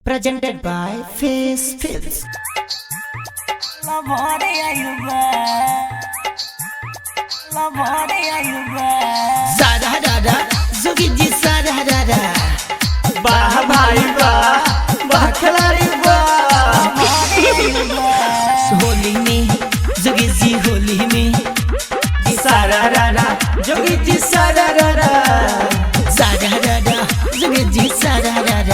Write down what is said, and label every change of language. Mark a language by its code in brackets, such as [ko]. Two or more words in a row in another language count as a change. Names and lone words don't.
[en] Presented by Face Films. [hi] सारा दादा, जुगी जी सारा दादा. वाह भाई वाह वाह खिलाड़ी वाह होली में जुगी जी होली में सारा रारा जोगी जी सारा रारा सारा दादा जुगी जी सारा दादा।